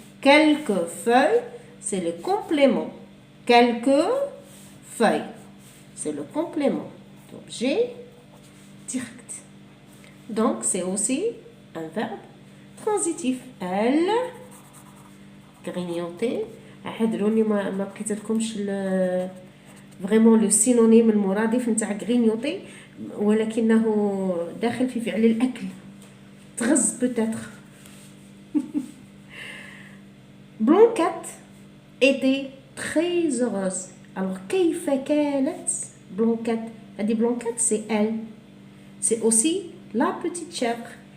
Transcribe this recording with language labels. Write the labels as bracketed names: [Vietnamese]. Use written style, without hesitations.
[French] Quelques feuilles, c'est le complément. Quelques feuilles, c'est le complément d'objet direct. Donc, c'est aussi un verbe transitif. Elle grignotait. [Arabic] اعذروني ما بقيت لكمش [French] vraiment le synonyme [Arabic] المرادف نتاع grignoter, ولكنه داخل في فعل الأكل. تغز [French] peut-être. Blanquette était très heureuse. Alors, [Arabic] كيف كانت [French] Blanquette? [Arabic] هذه [French] Blanquette, c'est elle. C'est aussi la petite chèvre.